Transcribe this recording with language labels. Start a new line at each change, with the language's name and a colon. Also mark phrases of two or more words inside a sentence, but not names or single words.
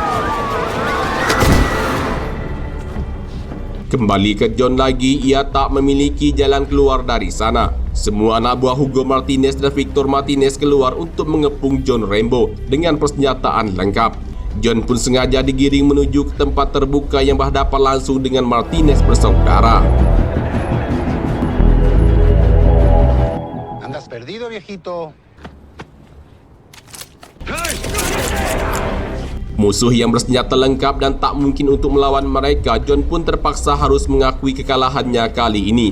Indonesian: Kembali ke John lagi, ia tak memiliki jalan keluar dari sana. Semua anak buah Hugo Martinez dan Victor Martinez keluar untuk mengepung John Rambo dengan persenjataan lengkap. John pun sengaja digiring menuju ke tempat terbuka yang berhadapan langsung dengan Martinez bersaudara.
Spanish: Andas perdido, viejito.
Indonesian: Musuh yang bersenjata lengkap dan tak mungkin untuk melawan mereka, John pun terpaksa harus mengakui kekalahannya kali ini.